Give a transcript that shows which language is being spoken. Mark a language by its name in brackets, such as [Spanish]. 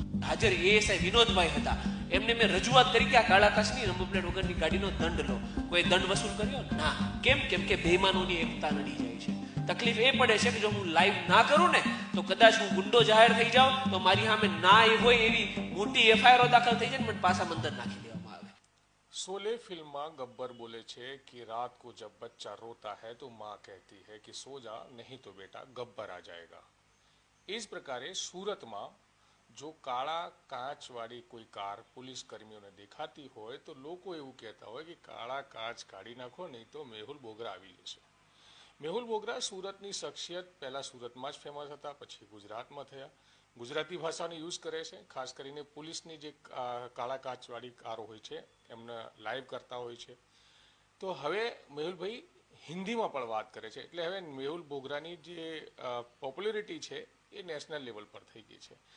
[Gujarati] હાજર એએસઆઈ વિનોદભાઈ હતા, એમને મેં રજૂઆત કરી કે આ કાળા કાચની નંબર પ્લેટ વગરની ગાડીનો દંડ લો. કોઈ દંડ વસૂલ કર્યો ના. કેમ? કેમ કે બેઈમાનોની એકતા નડી જાય છે. તકલીફ એ પડે છે કે જો હું લાઈવ ના કરું ને તો કદાચ હું ગુંડો જાહેર થઈ જાઉં તો મારી સામે ના હોય એવી મોટી એફઆઈઆર દાખલ થઈ જાય ને મને પાછા મંદર નાખી દેવામાં આવે. [Hindi] शोले फिल्म में गब्बर बोले छे कि रात को जब बच्चा रोता है तो माँ कहती है कि सो जा नहीं तो बेटा गब्बर आ जाएगा. इस प्रकारे सूरत में जो काला कांच वाली कोई कार पुलिस कर्मियों ने देखाती होय तो लोग [Gujarati] એવું કહેતા હોય કે કાળા કાચ કાઢી નાખો નહીં તો મેહુલ બોગરા આવી જશે. મેહુલ બોગરા સુરતની શખ્સિયત પહેલા સુરતમાં જ ફેમસ હતા, પછી ગુજરાતમાં થયા. ગુજરાતી ભાષાનો યુઝ કરે છે, ખાસ કરીને પોલીસની જે કાળા કાચવાળી કારો હોય છે એમને લાઈવ કરતા હોય છે. તો હવે મેહુલભાઈ હિન્દીમાં પણ વાત કરે છે, એટલે હવે મેહુલ બોગરાની જે પોપ્યુલરિટી છે એ નેશનલ લેવલ પર થઈ ગઈ છે.